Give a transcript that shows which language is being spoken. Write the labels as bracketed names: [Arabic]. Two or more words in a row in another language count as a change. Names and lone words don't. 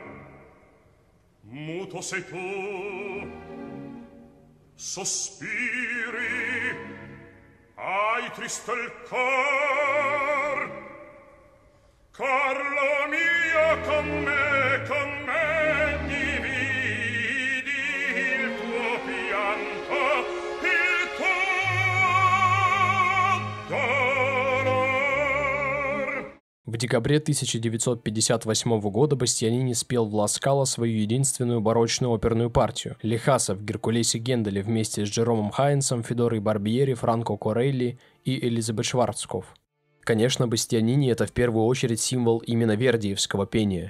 [Italian] Muto sei tu, sospiri, hai triste il cor, Carlo mio, con me dividi il tuo pianto, il tuo dolor. [Russian] В декабре 1958 года Бастианини спел в Ла Скала свою единственную барочную оперную партию «Лихаса» в «Геркулесе Генделе» вместе с Джеромом Хайнсом, Федорой Барбьери, Франко Корелли и Элизабет Шварцкопф. Конечно, Бастианини — это в первую очередь символ именно вердиевского пения.